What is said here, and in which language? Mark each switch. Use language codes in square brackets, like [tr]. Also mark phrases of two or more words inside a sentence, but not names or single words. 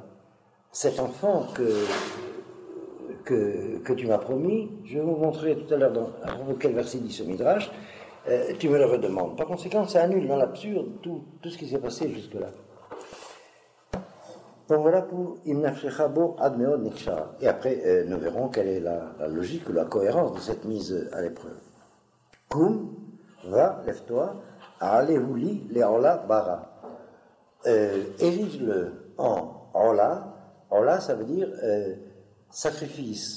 [fr] Cet enfant que tu m'as promis, je vais vous montrer tout à l'heure à propos de quel verset dit ce Midrash, tu me le redemandes. Par conséquent, ça annule dans l'absurde tout ce qui s'est passé jusque-là. Donc voilà pour [he] Imnafshecha bo ad meod nikshar. [fr] Et après, nous verrons quelle est la logique ou la cohérence de cette mise à l'épreuve. Koum, va, lève-toi, [he] alehouli le'ola bara. [fr] Érige-le en ola. Ola, ça veut dire sacrifice.